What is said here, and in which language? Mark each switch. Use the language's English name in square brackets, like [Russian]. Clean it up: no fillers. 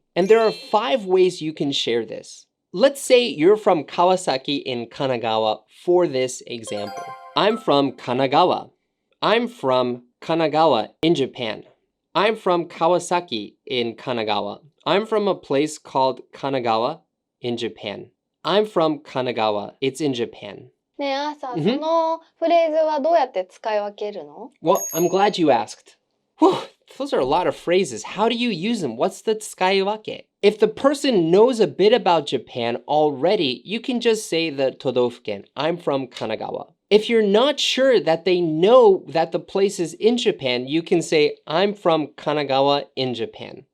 [English] And there are 5 ways you can share this. Let's say you're from Kawasaki in Kanagawa for this example. I'm from Kanagawa. I'm from Kanagawa in Japan. I'm from Kawasaki in Kanagawa. I'm from a place called Kanagawa in Japan. I'm from Kanagawa. It's in Japan. [Japanese] ねえ、朝、そのフレーズはどうやって使い分けるの？ [English] Well, I'm glad you asked. Whew, those are a lot of phrases. How do you use them? What's the tsukaiwake? If the person knows a bit about Japan already, you can just say the todofuken. I'm from Kanagawa. If you're not sure that they know that the place is in Japan, you can say, I'm from Kanagawa in Japan.